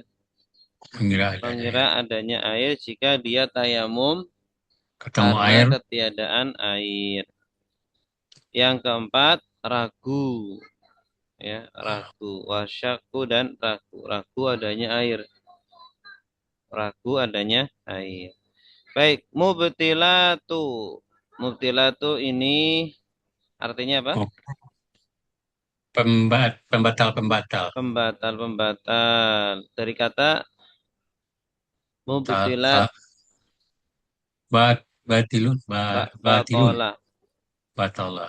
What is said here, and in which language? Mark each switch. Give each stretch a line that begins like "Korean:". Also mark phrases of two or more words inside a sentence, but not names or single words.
Indonesian: Mengira adanya air jika dia tayamum karena ketiadaan air. Yang keempat, ragu. Ya, ragu. Wasyaku dan ragu. Ragu adanya air. Baik, mubtilatu. Mubtilatu ini artinya apa? Pembatal-pembatal. Pembatal. Dari kata mubtilat.
Arabic: Batilun. Batola.